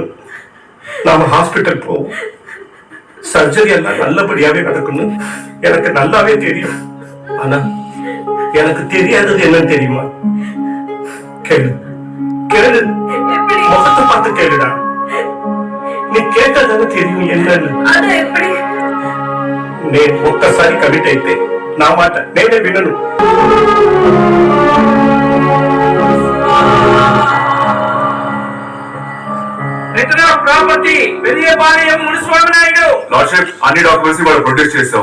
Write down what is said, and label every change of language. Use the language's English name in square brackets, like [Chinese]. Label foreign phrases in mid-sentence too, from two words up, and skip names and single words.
[Tamil] நாம ஹாஸ்பிட்டல் போவோம், சர்ஜரி எல்லாம் நல்லபடியாவே நடக்கணும். எனக்கு நல்லாவே தெரியும். ஆனா எனக்கு தெரியாதது என்னன்னு தெரியுமா? கேளு கேளு, முகத்தை பார்த்து கேளுடா. நீ கேட்டதானே தெரியும் என்னன்னு. [Telugu] నేను ఒక్కసారి కమిట్ అయితే నా మాట నేనే వినను. ప్రాపర్టీ వెలియపాలెం మునిస్వామి నాయుడు. లార్డ్షిప్, అన్ని డాక్యుమెంట్స్ వాళ్ళు ప్రొడ్యూస్ చేస్తాం.